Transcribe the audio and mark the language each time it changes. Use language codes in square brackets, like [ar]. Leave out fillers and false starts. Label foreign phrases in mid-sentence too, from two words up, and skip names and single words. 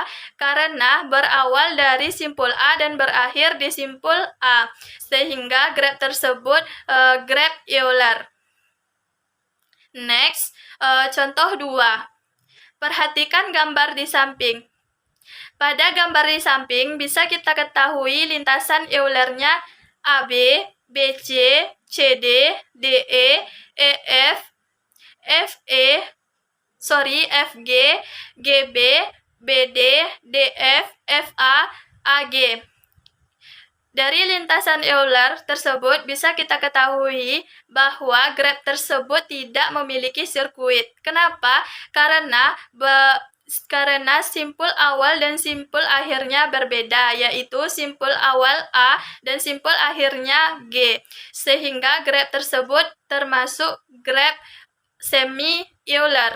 [id] Karena berawal dari simpul A dan berakhir di simpul A, sehingga graf tersebut graf Euler. Next, contoh 2. Perhatikan gambar di samping. Pada gambar di samping bisa kita ketahui lintasan Eulernya AB, BC, CD, DE, EF, FG, GB, BD, DF, FA, AG. Dari lintasan Euler tersebut bisa kita ketahui bahwa graf tersebut tidak memiliki sirkuit. Kenapa? Karena simpul awal dan simpul akhirnya berbeda, yaitu simpul awal A dan simpul akhirnya G, sehingga graf tersebut termasuk graf semi-Euler.